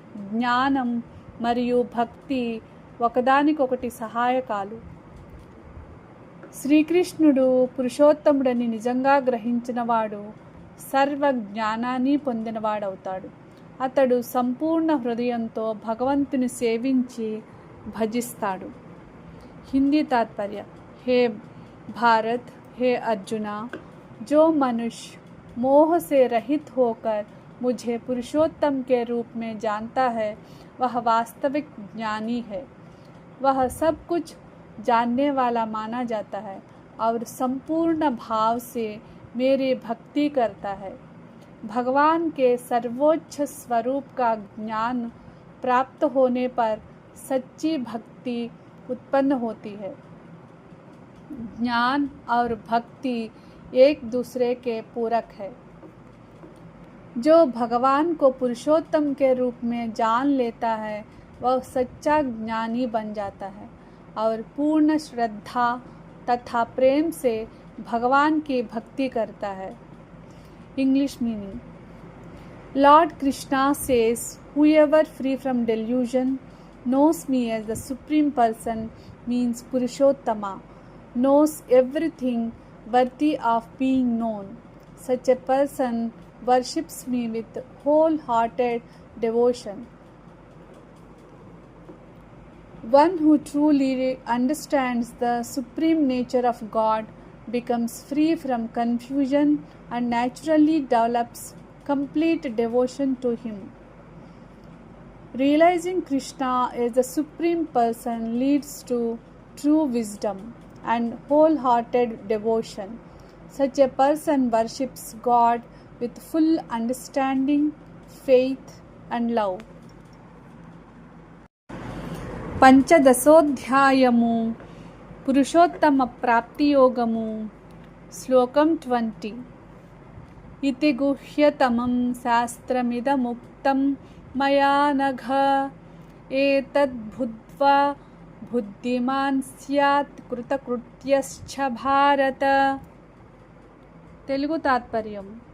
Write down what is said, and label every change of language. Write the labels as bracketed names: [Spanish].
[Telugu] జ్ఞానం మరియు భక్తి ఒకదానికొకటి సహాయకాలు. శ్రీకృష్ణుడు పురుషోత్తముడని నిజంగా గ్రహించినవాడు సర్వ జ్ఞానాన్ని పొందినవాడవుతాడు. అతడు సంపూర్ణ హృదయంతో భగవంతుని సేవించి భజిస్తాడు. హిందీ తాత్పర్య. [Hindi] हे भारत, हे अर्जुना, जो मनुष्य मोह से रहित होकर मुझे पुरुषोत्तम के रूप में जानता है वह वास्तविक ज्ञानी है। वह सब कुछ जानने वाला माना जाता है और संपूर्ण भाव से मेरी भक्ति करता है। भगवान के सर्वोच्च स्वरूप का ज्ञान प्राप्त होने पर सच्ची भक्ति उत्पन्न होती है। ज्ञान और भक्ति एक दूसरे के पूरक है। जो भगवान को पुरुषोत्तम के रूप में जान लेता है वह सच्चा ज्ञानी बन जाता है और पूर्ण श्रद्धा तथा प्रेम से भगवान की भक्ति करता है. [English] English meaning. Lord Krishna says, whoever free from delusion knows me as the Supreme Person means Purushottama, knows everything worthy of being known. Such a person worships me with wholehearted devotion. One who truly understands the supreme nature of God becomes free from confusion and naturally develops complete devotion to Him. Realizing Krishna as the Supreme Person leads to true wisdom and wholehearted devotion. Such a person worships God with full understanding, faith and love. [Telugu] పంచదశోధ్యాయము Purushottama ప్రాప్తి యోగము. [Sanskrit] శ్లోకం 20. ఇతి గుహ్యతమం శాస్త్రమిదముక్తం మయా నఘ ఏతద్బుద్ధ్వా బుద్ధిమాన్ స్యాత్ కృతకృత్యశ్చ భారత. [Telugu] తెలుగు తాత్పర్యం.